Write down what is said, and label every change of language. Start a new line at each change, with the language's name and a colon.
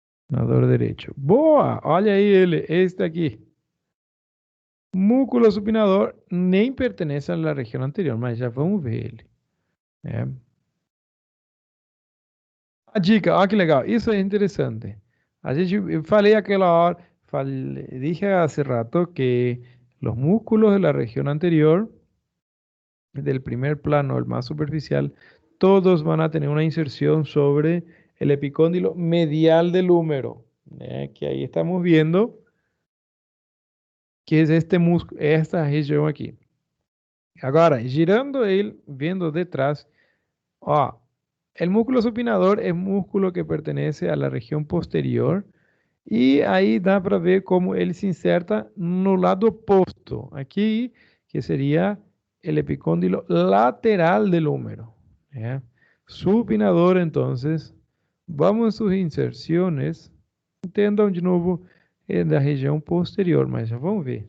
Portuguese: Supinador direito. Boa! Olha aí ele, este aqui. Músculo supinador nem pertence à região anterior, mas já vamos ver ele. A dica, olha que legal, isso é interessante. A gente, eu falei aquela hora,
Spanish: dije hace rato que los músculos de la región anterior, del primer plano, el más superficial, todos van a tener una inserción sobre el epicóndilo medial del húmero, que ahí estamos viendo que es este músculo, esta región aquí. Agora, girando él, viendo detrás, ó, el músculo supinador es músculo que pertenece a la región posterior y ahí dá para ver cómo él se inserta no lado opuesto, aquí, que sería el epicóndilo lateral del húmero. ¿Ya? Supinador, entonces, vamos a sus inserciones.
Portuguese: tendão de novo da região posterior, mas já vamos ver.